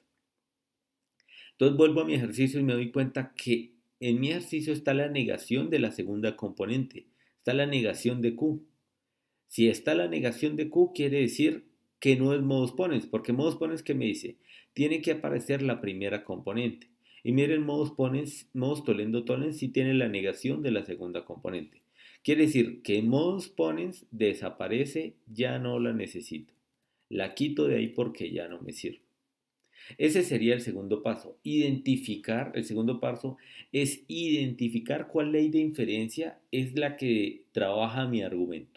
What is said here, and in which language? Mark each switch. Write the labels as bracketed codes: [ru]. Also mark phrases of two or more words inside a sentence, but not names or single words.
[es] Entonces vuelvo a mi ejercicio y me doy cuenta que en mi ejercicio está la negación de la segunda componente, está la negación de Q. Si está la negación de Q, quiere decir que no es [la] modus ponens, [es] porque [la] modus ponens, [es] ¿qué me dice? Tiene que aparecer la primera componente. Y miren, [la] modus ponens, modus tollendo tollens, [es] si tiene la negación de la segunda componente. Quiere decir que [la] modus ponens [es] desaparece, ya no la necesito. La quito de ahí porque ya no me sirve. Ese sería el segundo paso. Identificar, el segundo paso es identificar cuál ley de inferencia es la que trabaja mi argumento.